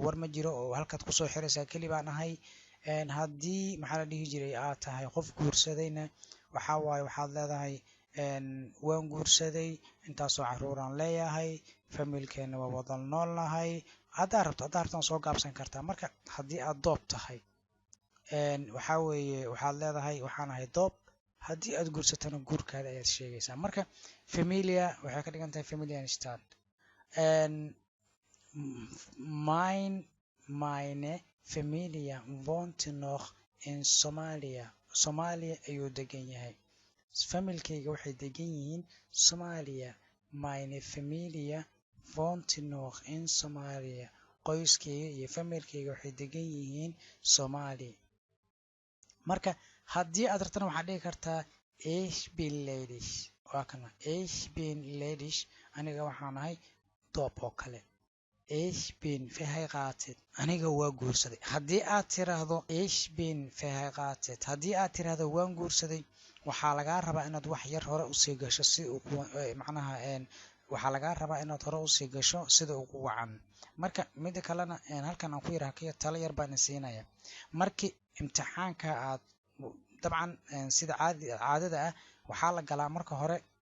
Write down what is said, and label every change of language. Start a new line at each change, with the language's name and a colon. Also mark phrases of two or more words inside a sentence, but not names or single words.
Somali: war ma jiro oo halkaad kusoo xiraysaa keli baan ahay haddii maxaa la dhihi jiray aad tahay qof guursadayna waxaa waaye waxaad leedahay waan guursaday intaasoo caruuraan leeyahay familkeena waa wada noolnahay haddaa rabtaan soo gaabsan kartaa marka haddii aad doob tahay waxaa weeye waxaad leedahay waxaan ahay doob haddii aad guursatana guurkaada ayaad sheegaysaa marka familia waxay ka dhigan tahay
German: familia stand meine familia wohnt noch in Somalia
Somali: ayuu degan yahay familkayga waxay degan yihiin Soomaaliya
German: meine familia wohnt noch in Somalia
Somali: qoyskayga iyo familkayga waxay degan yihiin Soomaali marka haddii aad rabtana waxaad dhihi kartaa
German: ich bin ledig
Somali: waa kana
German: ich bin ledig
Somali: aniga waxaan ahay doob oo kale
German: ich bin verheiratet
Somali: aniga waa guursaday haddii aad tiraahdo
German: ich bin verheiratet
Somali: haddii aad tiraahdo waan guursaday waxaa lagaa rabaa inaad wax yar hore usii gasho si macnaha waxaa lagaa rabaa inaad hore usii gasho sida ugu wacan marka mida kalena halkan aan ku yiraahdo kaya talo yar baan siinaya markii imtixaanka aad dabcan sida caadada ah waxaa la galaa marka hore